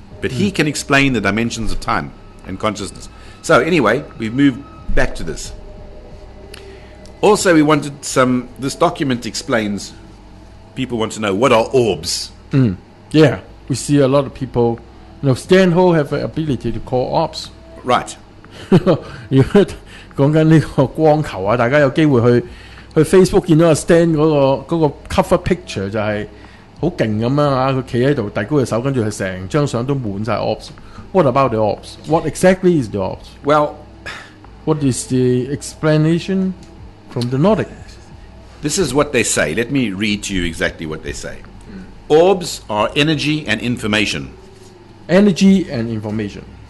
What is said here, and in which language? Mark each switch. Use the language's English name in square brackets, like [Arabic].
[English] But he can explain the dimensions of time and consciousness. So anyway, we've moved back to this. Also, we wanted this document explains, people want to know, what are orbs? Yeah. We see a lot of people, Stan Ho have the ability to call orbs. Right. [Cantonese] 如果講緊呢個光球啊，大家有機會去 Facebook 見到阿 Stan 嗰個 cover picture 就係好勁咁樣啊！佢企喺度，遞高隻手，跟住佢成張相都滿晒 orbs。 [English] What about the orbs? What exactly is the orbs? Well, what is the explanation from the Nordic? This is what they say. Let me read to you exactly what they say. Orbs are energy and information. Energy and information.